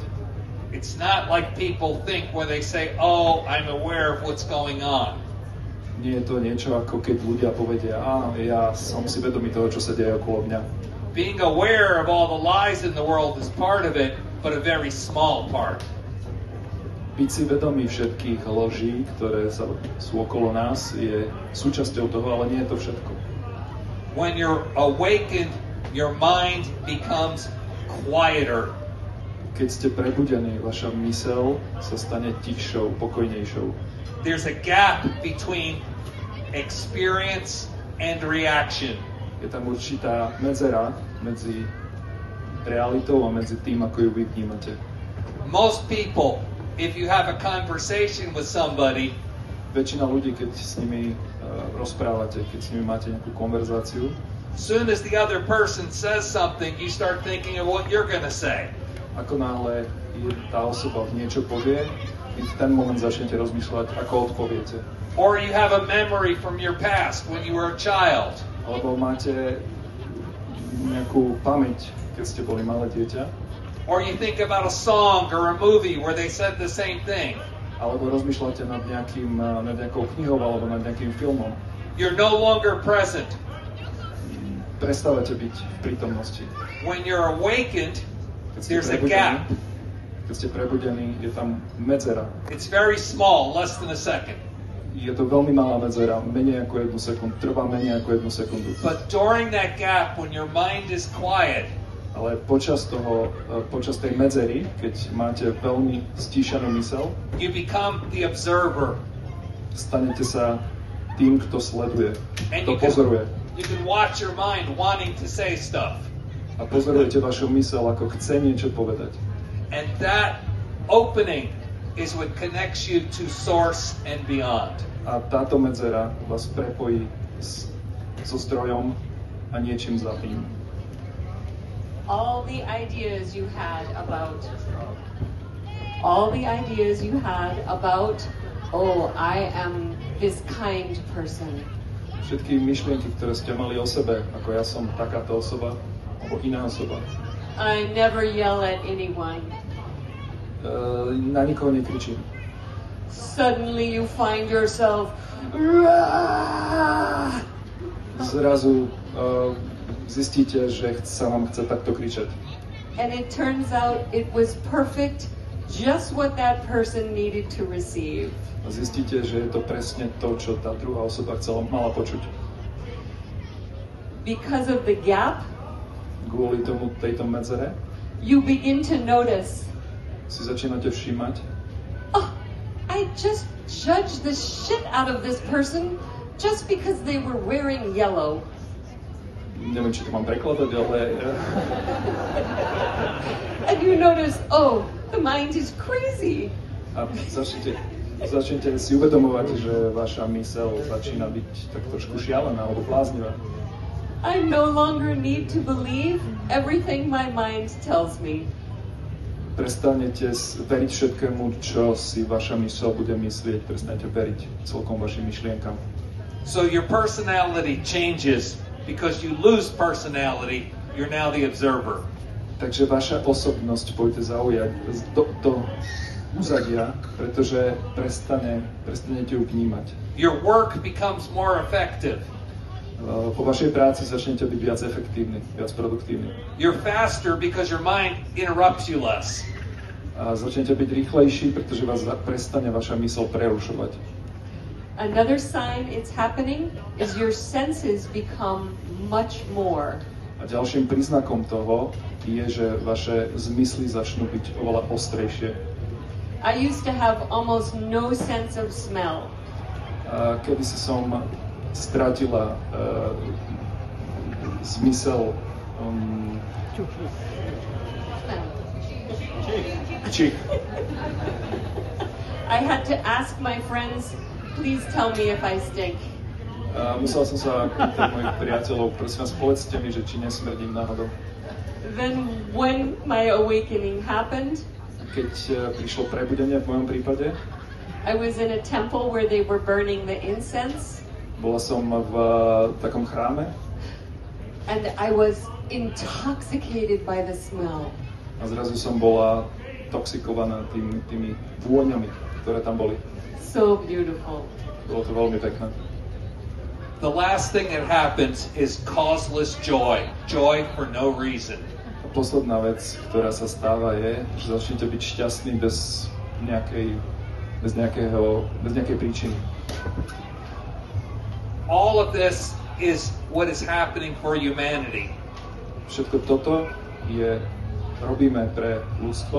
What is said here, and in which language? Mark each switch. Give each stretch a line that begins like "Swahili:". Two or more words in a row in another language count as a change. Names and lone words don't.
English: It's not like people think when they say, "Oh, I'm aware of what's going on."
Slovak: Nie je to niečo ako keď ľudia povedia, ja som si vedomý toho, čo sa deje okolo mňa.
English: Being aware of all the lies in the world is part of it, but a very small part.
Slovak: Byť si vedomý všetkých loží, ktoré sú okolo nás, je súčasťou toho, ale nie je to všetko.
English: When you're awakened, your mind becomes quieter.
Slovak: Keď ste prebudení, vaša myseľ sa stane tichšou, pokojnejšou.
English: There's a gap between experience and reaction.
Slovak: Je tam určitá medzera medzi realitou a medzi tým, ako ju vy vnímate.
English: Most people, if you have a conversation with somebody,
Slovak: Väčšina ľudí, keď s nimi rozprávate, keď s nimi máte nejakú konverzáciu,
English: soon as the other person says something, you start thinking of what you're going to say.
Slovak: ako náhle tá osoba niečo povie, vy v ten moment začnete rozmýšľať, ako odpoviete.
English: Or you have a memory from your past when you were a child.
Slovak: Alebo máte nejakú pamäť, keď ste boli malé dieťa.
English: Or you think about a song or a movie where they said the same thing.
Slovak: Alebo rozmýšľate nad nejakou knihou alebo nad nejakým filmom.
English: You're no longer present.
Slovak: Prestávate byť v prítomnosti.
English: When you're awakened,
Slovak: Keď ste
English: there's a
Slovak: prebudení,
English: gap.
Slovak: keď ste prebudení, je tam medzera.
English: It's very small, less than a second.
Slovak: Je to veľmi malá medzera, menej ako 1 sekundu, trvá menej ako 1 sekundu.
English: But during that gap, when your mind is quiet,
Slovak: Ale počas tej medzery, keď máte veľmi stíšanú myseľ,
English: you become the observer.
Slovak: stanete sa tým, kto sleduje,
English: And
Slovak: kto pozoruje.
English: you can watch your mind wanting to say stuff.
Slovak: A pozorujete vašu myseľ, ako chce niečo povedať.
English: And that opening is what connects you to source and beyond.
Slovak: A táto medzera vás prepojí so zdrojom a niečím za tým.
English: All the ideas you had about, oh, I am this kind person.
Slovak: Všetky myšlienky, ktoré ste mali o sebe, ako ja som takáto osoba, alebo iná osoba.
English: I never yell at anyone.
Slovak: Na nikoho nekričím.
English: suddenly you find yourself
Slovak: Zrazu zistíte, že sa vám chce takto kričať.
English: and it turns out it was perfect, just what that person needed to receive.
Slovak: A zistíte, že je to presne to, čo tá druhá osoba mala počuť.
English: Because of the gap,
Slovak: Kvôli tomu tejto medzere
English: you begin to notice,
Slovak: si začínate všímať,
English: oh, I just judged the shit out of this person just because they were wearing yellow.
Slovak: neviem, či to mám prekladať, ale
English: And you notice, oh, the mind is crazy.
Slovak: a začnete si uvedomovať, že vaša myseľ začína byť tak trošku šialená alebo bláznivá.
English: I no longer need to believe everything my mind tells me.
Slovak: Prestanete veriť všetkému, čo si vaša myseľ bude myslieť, prestanete veriť celkom vašim myšlienkam.
English: So your personality changes because you lose personality. You're now the observer.
Slovak: Takže vaša osobnosť pôjde zaujať do úzadia, pretože prestanete ju vnímať.
English: Your work becomes more effective.
Slovak: Po vašej práci začnete byť viac efektívni, viac produktívni.
English: You're faster because your mind interrupts you less.
Slovak: A začnete byť rýchlejší, pretože vás prestane vaša myseľ prerušovať.
English: Another sign it's happening is your senses become much more.
Slovak: A ďalším príznakom toho je, že vaše zmysly začnú byť oveľa ostrejšie.
English: I used to have almost no sense of smell.
Slovak: Kedysi som stratila zmysel čich.
English: I had to ask my friends, please tell me if I stink.
Slovak: Musel som sa pýtať mojich priateľov, prosím vás, povedzte mi, že či nesmrdím náhodou.
English: Then when my awakening happened,
Slovak: Keď prišlo prebudenie v mojom prípade,
English: I was in a temple where they were burning the incense,
Slovak: bola som v takom chráme
English: and I was intoxicated by the smell.
Slovak: a zrazu som bola toxikovaná tými vôňami, ktoré tam boli.
English: So beautiful.
Slovak: Bolo to veľmi pekné.
English: The last thing that happens is causeless joy. Joy for no reason.
Slovak: A posledná vec, ktorá sa stáva, je, že začnete byť šťastní bez nejakej príčiny.
English: All of this is what is happening for humanity.
Slovak: Všetko toto robíme pre ľudstvo